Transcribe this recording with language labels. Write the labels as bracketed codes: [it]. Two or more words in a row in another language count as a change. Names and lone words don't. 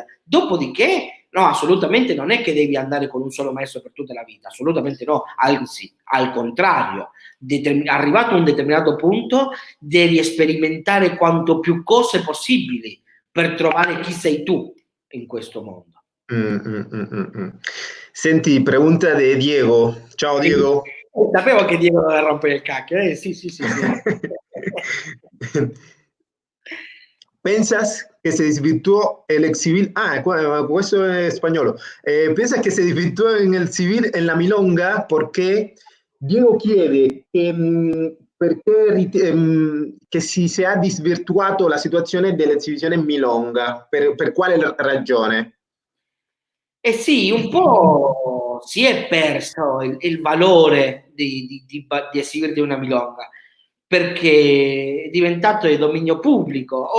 [it] Dopodiché, no, assolutamente non è che devi andare con un solo maestro per tutta la vita, assolutamente no, anzi, al contrario, arrivato a un determinato punto devi sperimentare quanto più cose possibili per trovare chi sei tu in questo mondo. Senti, [es] pregunta de Diego. [it] Ciao Diego. Sapevo che Diego doveva rompere il cacchio, sì. [es] ¿Piensas que se desvirtuó el ex civil? Ah, eso es español. ¿Piensas que se desvirtuó en el civil, en la milonga, porque Diego quiere [it] che si sia disvirtuato la situazione dell'esibizione in milonga? Per quale ragione? Eh sì, un po' si è perso il valore di esibirti una milonga, perché è diventato di dominio pubblico.